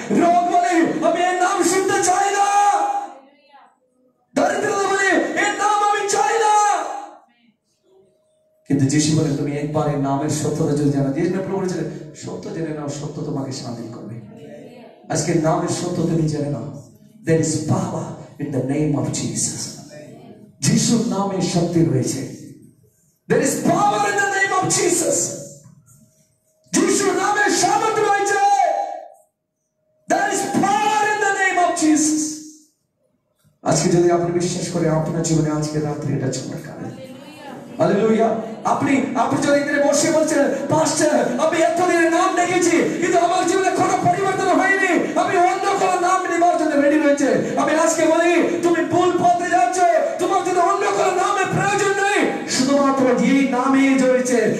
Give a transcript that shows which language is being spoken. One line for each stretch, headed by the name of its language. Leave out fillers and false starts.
Bangla: রোগ বলে আমি এই নাম শুনতে চাই না, দরিদ্রতা বলে এই নাম আমি চাই না। কিন্তু যিশু বলে তুমি একবার এই নামের সত্যতা যদি জানো, যিশু প্রভু বলেছিলেন সত্য জেনে নাও, সত্য তোমাকে স্বাধীন করবে। আজকে নামের সত্য তুমি জেনে নাও।
English: There is power in the name of Jesus.
Bangla: যিশুর নামে শক্তি রয়েছে।
English: There is power in the name of Jesus.
Bangla: যিশুর নামে সামর্থ্য রয়েছে।
English: There is power in the name of Jesus.
Bangla: আজকে যদি আপনি বিশ্বাস করে আপনার জীবনে আজকে রাত্রে এটা চমৎকার। হালেলুয়া। আপনি যদি এখানে বসে বলছেন পাস্টার আমি এতদিনের নাম দেখেছি কিন্তু আমার জীবনে কোনো পরিবর্তন হয়নি, আমি অন্য কোনো নাম নেবার জন্য রেডি রয়েছে। আমি আজকে বলি তুমি ভুল পথে যাচ্ছ। তোমার জন্য অন্য কোনো নামের প্রয়োজন নেই, শুধুমাত্র এই নামে রয়েছে।